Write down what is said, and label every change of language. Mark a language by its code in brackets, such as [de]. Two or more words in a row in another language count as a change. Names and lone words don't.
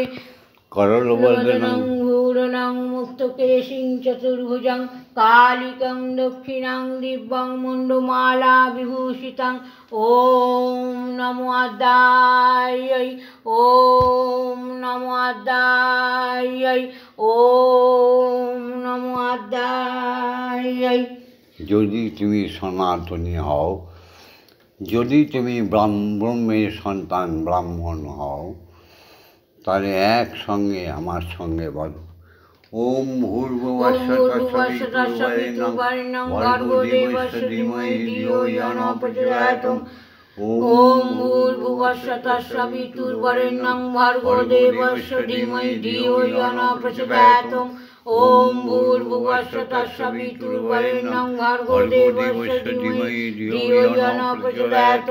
[sa] করলবদনং ভূরণং মুক্তকেশিং চতুর্ভুজং কালিকং দক্ষিণাং দিব্যং মুণ্ডমালা বিভূষিতং। ওম নমো আদ্যায় ওম নমো আদ্যায় ওম নমো আদ্যায়। [bn] যদি তুমি সনাতনী হও, যদি তুমি ব্রহ্মের সন্তান ব্রাহ্মণ হও, তাহলে একসঙ্গে আমার সঙ্গে বলো। [sa] ওম ভূর্ভুবস্সুঃ তৎসবিতুর্বরেণ্যং ভর্গো দেবস্য ধীমহি ধিয়ো ইয়ো নঃ প্রচোদয়াৎ। ওম ভূর্ভুবস্সুঃ তৎসবিতুর্বরেণ্যং ভর্গো দেবস্য ধীমহি ধিয়ো ইয়ো নঃ প্রচোদয়াৎ। ওম ভূর্ভুবস্সুঃ তৎসবিতুর্বরেণ্যং ভর্গো দেবস্য ধীমহি ধিয়ো ইয়ো নঃ প্রচোদয়াৎ।